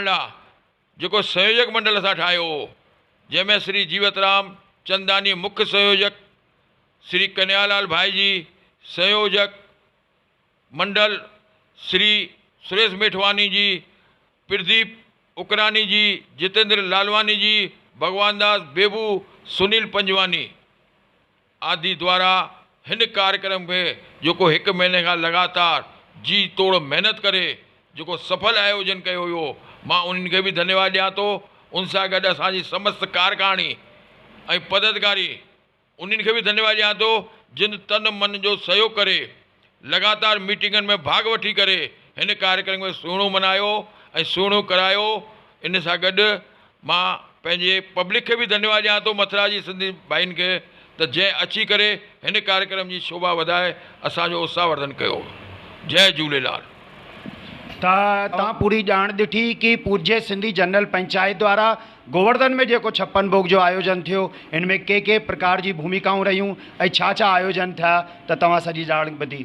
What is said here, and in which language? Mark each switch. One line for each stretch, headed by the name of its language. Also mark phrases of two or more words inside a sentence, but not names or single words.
Sindhi: लाइ जेको संयोजक मंडल असां ठाहियो हो, जंहिंमें श्री जीवतराम चंदानी मुख्य संयोजक, श्री कन्यालाल भाई जी संयोजक मंडल, श्री सुरेश मेठवानी जी, प्रदीप उकरानी जी, जितेंद्र लालवानी जी, भगवान दास बेबू, सुनील पंजवानी आदि द्वारा हिन कार्यक्रम खे जेको 1 महीने खां लगातार जी तोड़ महिनत करे जेको सफल आयोजन कयो हुयो, मां उन्हनि खे बि धन्यवाद ॾियां थो। उन सां गॾु असांजी समस्त कारकाणी ऐं पदाधिकारी उन्हनि खे बि धन्यवाद ॾियां थो, जिन तन मन जो सहयोग करे लगातार मीटिंगनि में भाग वठी करे हिन कार्यक्रम में सुहिणो मनायो ऐं सुहिणो करायो। इन सां गॾु मां पंहिंजे पब्लिक खे बि धन्यवाद ॾियां थो, मथुरा जी सिंधी भाइनि खे, त जंहिं अची करे हिन कार्यक्रम जी शोभा वधाए असांजो उत्साहवर्धन कयो। जय झूलेलाल। त तव्हां पूरी ॼाण ॾिठी कि पूज्य सिंधी जनरल पंचायत द्वारा गोवर्धन में जेको 56 भोग जो आयोजन थियो, इनमें के प्रकार जी भूमिकाऊं रहियूं ऐं छा आयोजन थिया, त तव्हां सॼी ॼाण ॿुधी।